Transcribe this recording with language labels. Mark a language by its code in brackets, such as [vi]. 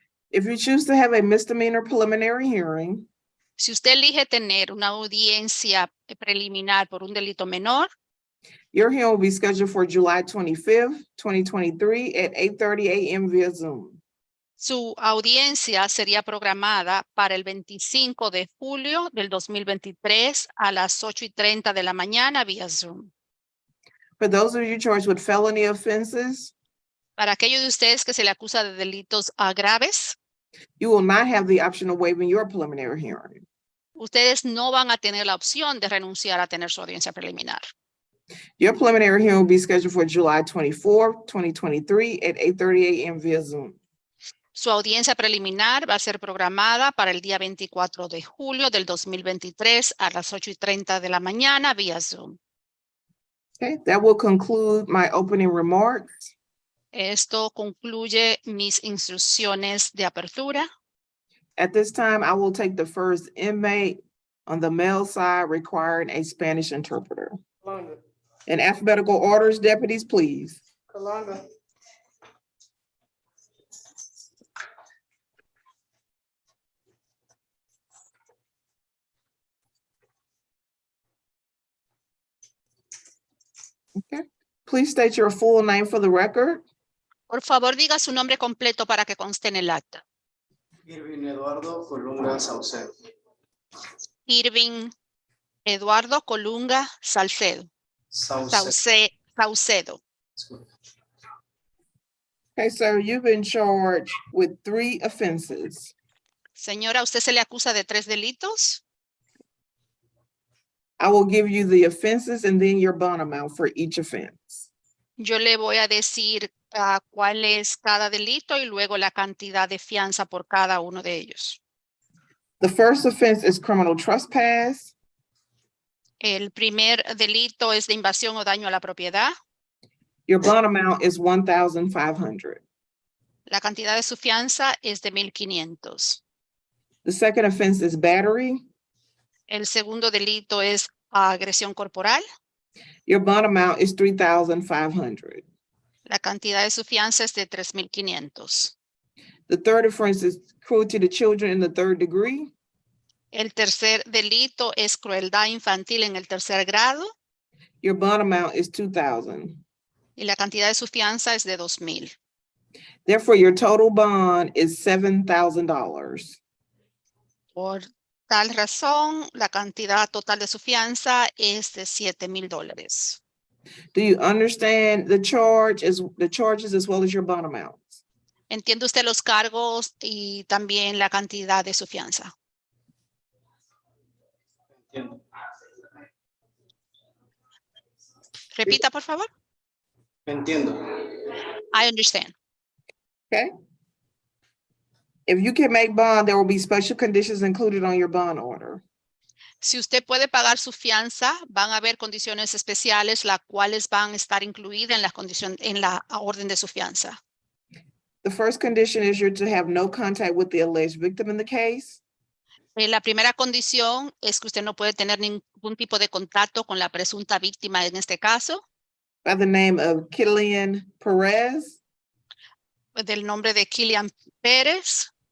[en] If you choose to have a misdemeanor preliminary hearing, [es] Si usted elige tener una audiencia preliminar por un delito menor, [en] your hearing will be scheduled for July 25th, 2023 at 8:30 a.m. via Zoom. [es] su audiencia sería programada para el 25 de julio del 2023 a las 8:30 de la mañana vía Zoom. [en] For those of you charged with felony offenses, [es] Para aquellos de ustedes que se le acusa de delitos graves, [en] you will not have the option of waiving your preliminary hearing. [es] ustedes no van a tener la opción de renunciar a tener su audiencia preliminar. [en] Your preliminary hearing will be scheduled for July 24th, 2023 at 8:30 a.m. via Zoom. [es] Su audiencia preliminar va a ser programada para el día 24 de julio del 2023 a las 8:30 de la mañana vía Zoom. [en] Okay, that will conclude my opening remarks. [es] Esto concluye mis instrucciones de apertura. [en] At this time, I will take the first inmate on the male side requiring a Spanish interpreter. Kalanda. In alphabetical orders, deputies, please. Kalanda. Okay. Please state your full name for the record. [es] Por favor, diga su nombre completo para que conste en el acta. Irvin Eduardo Colunga Saucedo. Irving Eduardo Colunga Salcedo. Saucedo. [en] Okay, sir, you've been charged with 3 offenses. [es] Señora, ¿usted se le acusa de 3 delitos? [en] I will give you the offenses and then your bond amount for each offense. [es] Yo le voy a decir cuál es cada delito y luego la cantidad de fianza por cada uno de ellos. [en] The first offense is criminal trespass. [es] El primer delito es de invasión o daño a la propiedad. [en] Your bond amount is $1,500. [es] La cantidad de su fianza es de $1,500. [en] The second offense is battery. [es] El segundo delito es agresión corporal. [en] Your bond amount is $3,500. [es] La cantidad de su fianza es de $3,500. [en] The third offense is cruelty to children in the third degree. [es] El tercer delito es crueldad infantil en el tercer grado [en] Your bond amount is $2,000. [es] y la cantidad de su fianza es de $2,000. [en] Therefore, your total bond is $7,000. [es] Por tal razón, la cantidad total de su fianza es de $7,000. [en] Do you understand the charges as well as your bond amounts? [es] ¿Entiende usted los cargos y también la cantidad de su fianza? Entiendo. Repita, por favor. Entiendo. [en] I understand. Okay. If you can make bond, there will be special conditions included on your bond order. [es] Si usted puede pagar su fianza, van a haber condiciones especiales, las cuales van a estar incluidas en la orden de su fianza. [en] The first condition is you're to have no contact with the alleged victim in the case. [es] La primera condición es que usted no puede tener ningún tipo de contacto con la presunta víctima en este caso, [en] By the name of Killian Perez. [es] del nombre de Killian Pérez.